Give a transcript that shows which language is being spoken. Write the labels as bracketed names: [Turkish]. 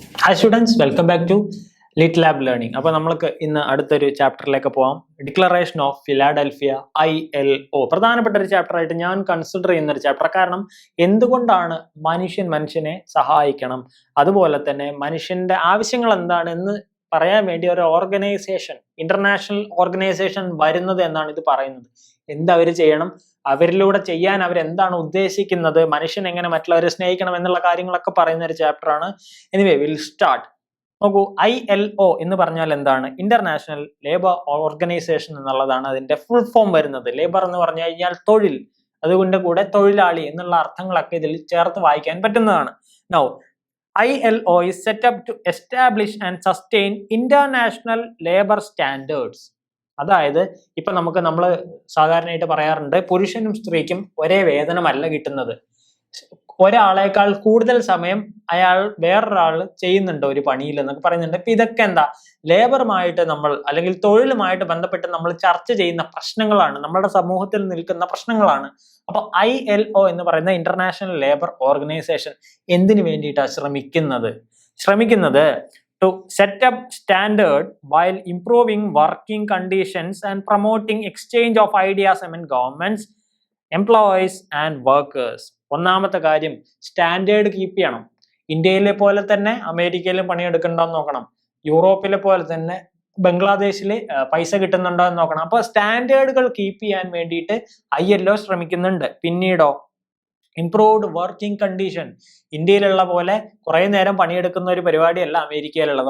[English] Hi students, welcome back to Lit Lab Learning. [Malayalam] അപ്പോൾ നമ്മൾക്ക് ഇന്ന് അടുത്തൊരു ചാപ്റ്ററിലേക്ക് പോവാം. Declaration of Philadelphia ILO. പ്രധാനപ്പെട്ട ഒരു ചാപ്റ്റർ ആയിട്ട് ഞാൻ കൺസിഡർ ചെയ്യുന്ന ഒരു ചാപ്റ്റർ. കാരണം എന്തുകൊണ്ടാണ് മനുഷ്യനെ സഹായിക്കണം, അതുപോലെ തന്നെ മനുഷ്യന്റെ ആവശ്യങ്ങൾ എന്താണെന്ന് പറയാൻ വേണ്ടി ഒരു ഓർഗനൈസേഷൻ, ഇന്റർനാഷണൽ ഓർഗനൈസേഷൻ വരുന്നത് എന്നാണ് ഇത് പറയുന്നത്. എന്തവർ ചെയ്യണം, അവരിലൂടെ ചെയ്യാൻ അവരെന്താണ് ഉദ്ദേശിക്കുന്നത്, മനുഷ്യൻ എങ്ങനെ മറ്റുള്ളവരെ സ്നേഹിക്കണം എന്നുള്ള കാര്യങ്ങളൊക്കെ പറയുന്ന ഒരു ചാപ്റ്റർ ആണ്. [English] Anyway will start. [Malayalam] നോക്കൂ, ILO എന്ന് പറഞ്ഞാൽ എന്താണ്? ഇന്റർനാഷണൽ ലേബർ ഓർഗനൈസേഷൻ എന്നുള്ളതാണ് അതിന്റെ ഫുൾ ഫോം വരുന്നത്. ലേബർ എന്ന് പറഞ്ഞു കഴിഞ്ഞാൽ തൊഴിൽ, അതുകൊണ്ട് കൂടെ തൊഴിലാളി എന്നുള്ള അർത്ഥങ്ങളൊക്കെ ഇതിൽ ചേർത്ത് വായിക്കാൻ പറ്റുന്നതാണ്. [English] Now ILO is set up to establish and sustain international labor standards. [Malayalam] അതായത് ഇപ്പൊ നമ്മൾ സാധാരണയായിട്ട് പറയാറുണ്ട്, പുരുഷനും സ്ത്രീക്കും ഒരേ വേതനമല്ല കിട്ടുന്നത്. ഒരാളേക്കാൾ കൂടുതൽ സമയം അയാൾ വേറൊരാൾ ചെയ്യുന്നുണ്ട് ഒരു പണിയിൽ എന്നൊക്കെ പറയുന്നുണ്ട്. ഇപ്പൊ ഇതൊക്കെ എന്താ, ലേബറുമായിട്ട് നമ്മൾ അല്ലെങ്കിൽ തൊഴിലുമായിട്ട് ബന്ധപ്പെട്ട് നമ്മൾ ചർച്ച ചെയ്യുന്ന പ്രശ്നങ്ങളാണ്, നമ്മുടെ സമൂഹത്തിൽ നിൽക്കുന്ന പ്രശ്നങ്ങളാണ്. അപ്പൊ ILO എന്ന് പറയുന്ന ഇന്റർനാഷണൽ ലേബർ ഓർഗനൈസേഷൻ എന്തിനു വേണ്ടിയിട്ടാണ് ശ്രമിക്കുന്നത് [English] to set up standard while improving working conditions and promoting exchange of ideas among governments, employees and workers. [Malayalam] ഒന്നാമത്തെ കാര്യം, സ്റ്റാൻഡേർഡ് കീപ്പ് ചെയ്യണം. ഇന്ത്യയിലെ പോലെ തന്നെ അമേരിക്കയിലും പണിയെടുക്കണ്ടോ എന്ന് നോക്കണം, യൂറോപ്പിലെ പോലെ തന്നെ ബംഗ്ലാദേശിൽ പൈസ കിട്ടുന്നുണ്ടോ എന്ന് നോക്കണം. അപ്പൊ സ്റ്റാൻഡേർഡുകൾ കീപ്പ് ചെയ്യാൻ വേണ്ടിയിട്ട് ILO ശ്രമിക്കുന്നുണ്ട്. പിന്നീടോ ഇംപ്രൂവ്ഡ് വർക്കിംഗ് കണ്ടീഷൻ. ഇന്ത്യയിലുള്ള പോലെ കുറെ നേരം പണിയെടുക്കുന്ന ഒരു പരിപാടിയല്ല അമേരിക്കയിലുള്ളത്.